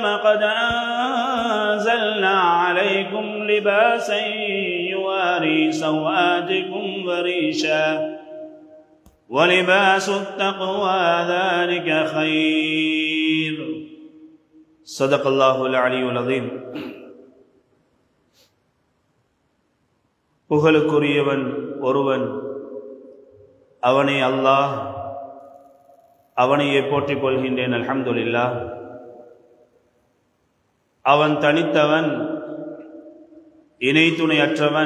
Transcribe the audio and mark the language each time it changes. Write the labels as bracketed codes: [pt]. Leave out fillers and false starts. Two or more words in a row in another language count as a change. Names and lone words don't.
[ar] قد أنزلنا عليكم لباسا يواري سوآتكم وريشا ولباس التقوى ذلك خير صدق الله العلي العظيم [ta] புகழுக்குரியவன் ஒருவன் அவனே அல்லாஹ், அவனையே போற்றிக் கொள்கின்றேன். அல்ஹம்துலில்லாஹ். அவன் தனித்தவன், இணை துணையற்றவன்.